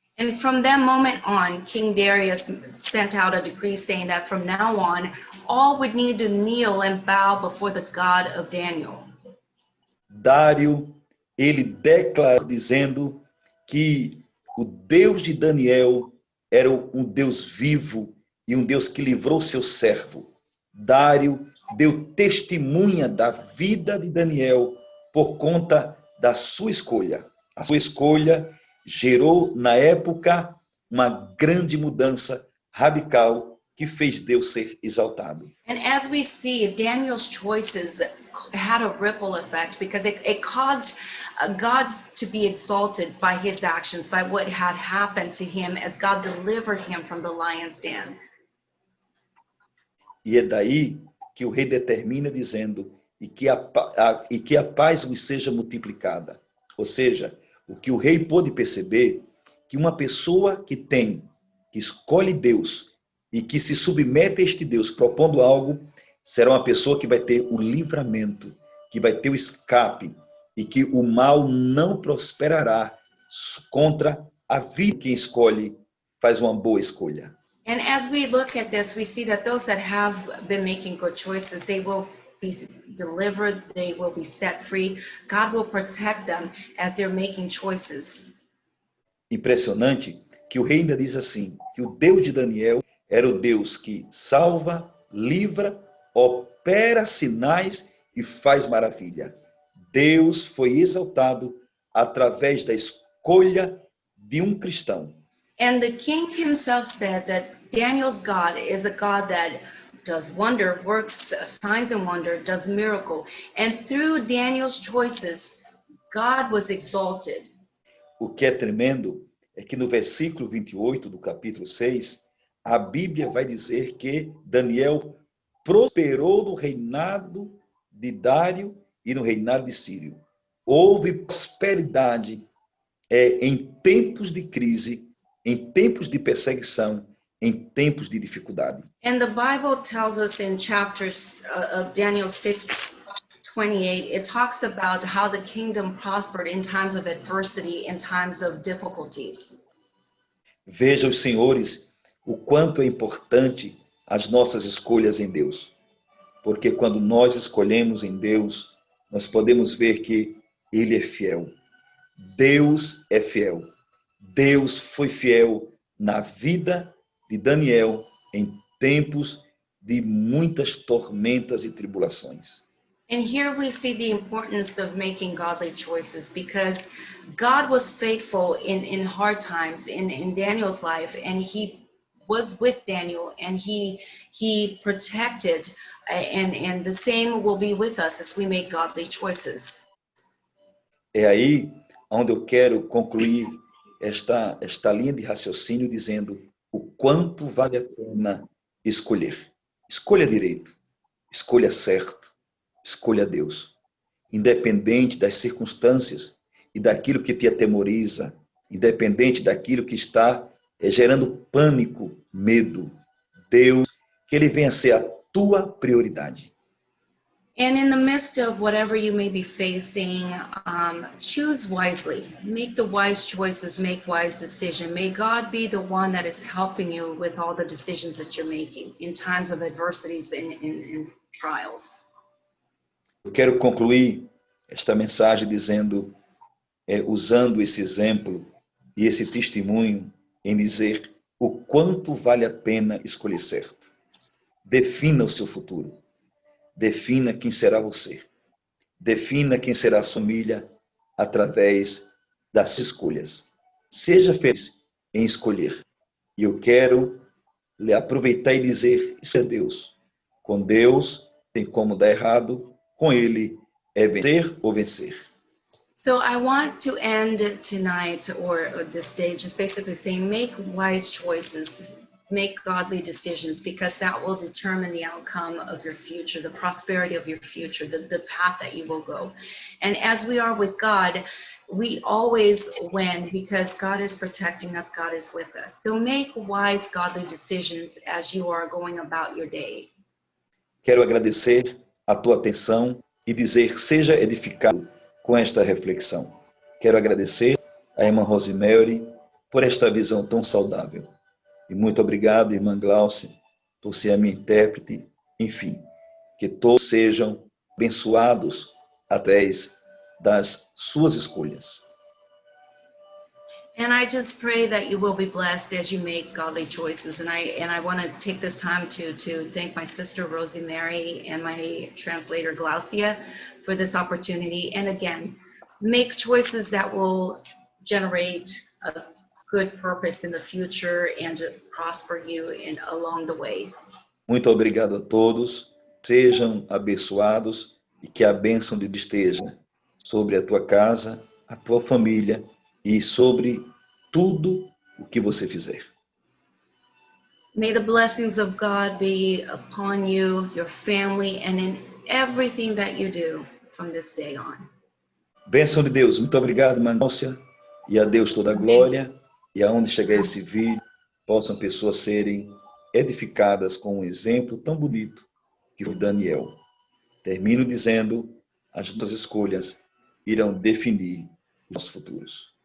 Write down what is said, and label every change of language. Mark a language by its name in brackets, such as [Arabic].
[English] And from that moment on, King Darius sent out a decree saying that from now on, all would need to kneel and bow before the God of Daniel. [Portuguese] Dário, ele declarou dizendo que o Deus de Daniel era um Deus vivo e um Deus que livrou seu servo. Dário deu testemunha da vida de Daniel por conta da sua escolha. A sua escolha gerou, na época, uma grande mudança radical que fez Deus ser exaltado. [English] And as we see, Daniel's choices had a ripple effect because it caused God to be exalted by his actions, by what had happened to him as God delivered him from the lion's den. [Portuguese] E é daí que o rei determina dizendo e que a paz vos seja multiplicada. Ou seja, o que o rei pôde perceber, que uma pessoa que escolhe Deus e que se submete a este Deus propondo algo, será uma pessoa que vai ter o livramento, que vai ter o escape e que o mal não prosperará contra a vida. Quem escolhe faz uma boa escolha. [English] And as we look at this, we see that those that have been making good choices, they will be delivered, they will be set free. God will protect them as they're making choices. [Portuguese] Impressionante que o rei ainda diz assim, que o Deus de Daniel era o Deus que salva, livra, opera sinais e faz maravilha. Deus foi exaltado através da escolha de um cristão. [English] And the king himself said that Daniel's God is a God that does wonder, works signs and wonder, does miracle. And through Daniel's choices, God was exalted. [Portuguese] O que é tremendo é que no versículo 28 do capítulo 6, a Bíblia vai dizer que Daniel prosperou no reinado de Dário e no reinado de Círio. Houve prosperidade em tempos de crise, em tempos de perseguição, em tempos de dificuldade. [English] And the Bible tells us in chapters of Daniel 6:28, it talks about how the kingdom prospered in times of adversity and times of difficulties. [Portuguese] Veja os senhores o quanto é importante as nossas escolhas em Deus. Porque quando nós escolhemos em Deus, nós podemos ver que Ele é fiel. Deus é fiel. Deus foi fiel na vida de Daniel em tempos de muitas tormentas e tribulações. [English] And here we see the importance of making godly choices, because God was faithful in hard times in Daniel's life, and he was with Daniel, and he protected, and the same will be with us as we make godly choices. [Portuguese] É aí onde eu quero concluir esta linha de raciocínio dizendo o quanto vale a pena escolher. Escolha direito, escolha certo, escolha Deus. Independente das circunstâncias e daquilo que te atemoriza, independente daquilo que está gerando pânico, medo, Deus, que Ele venha ser a tua prioridade. [English] And in the midst of whatever you may be facing, choose wisely. Make the wise choices, make wise decisions. May God be the one that is helping you with all the decisions that you're making in times of adversities and trials. [Portuguese] Eu quero concluir esta mensagem dizendo, usando esse exemplo e esse testemunho em dizer o quanto vale a pena escolher certo. Defina o seu futuro. Defina quem será você. Defina quem será a sua família através das escolhas. Seja feliz em escolher. E eu quero aproveitar e dizer, isso é Deus. Com Deus tem como dar errado, com Ele é vencer ou vencer. [English] So I want to end tonight or this day just basically saying make wise choices. Make godly decisions, because that will determine the outcome of your future, the prosperity of your future, the path that you will go. And as we are with God, we always win because God is protecting us, God is with us. So make wise, godly decisions as you are going about your day. [Portuguese] Quero agradecer a tua atenção e dizer, seja edificado com esta reflexão. Quero agradecer a irmã Rosemary por esta visão tão saudável. E muito obrigado, irmã Glaucia, por ser a minha intérprete. Enfim, que todos sejam abençoados através das suas escolhas. [English] And I just pray that you will be blessed as you make godly choices. And I want to take this time to thank my sister Rosie Mary and my translator Glaucia for this opportunity. And again, make choices that will generate a good purpose in the future and to prosper you along the way. [Portuguese] Muito obrigado a todos. Sejam abençoados e que a bênção de Deus esteja sobre a tua casa, a tua família e sobre tudo o que você fizer. [English] May the blessings of God be upon you, your family, and in everything that you do from this day on. [Portuguese] Bênção de Deus. Muito obrigado, irmã Glaucia. E a Deus toda a glória. E aonde chegar esse vídeo, possam pessoas serem edificadas com um exemplo tão bonito que foi Daniel. Termino dizendo, as nossas escolhas irão definir os nossos futuros.